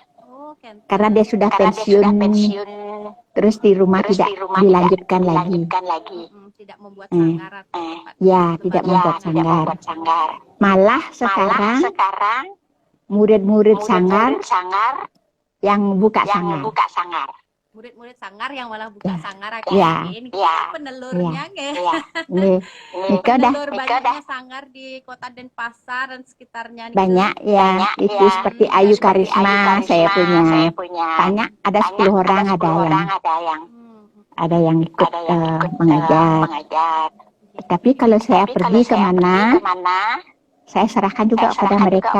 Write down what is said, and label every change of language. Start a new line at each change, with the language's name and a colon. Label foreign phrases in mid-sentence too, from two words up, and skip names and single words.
Indonesian: Karena dia sudah pensiun, terus di rumah tidak dilanjutkan lagi. Tidak membuat sanggar atau ya, tidak membuat sanggar. Malah sekarang murid-murid sanggar yang buka sanggar. Murid-murid sanggar yang malah buka sanggar ini penelurnya nggih. Penelur banyaknya sanggar di Kota Denpasar dan sekitarnya banyak ya, itu seperti Ayu Karisma saya punya. Banyak, ada 10 orang ada yang ikut mengajar. Tapi kalau saya pergi kemana, saya serahkan juga kepada mereka.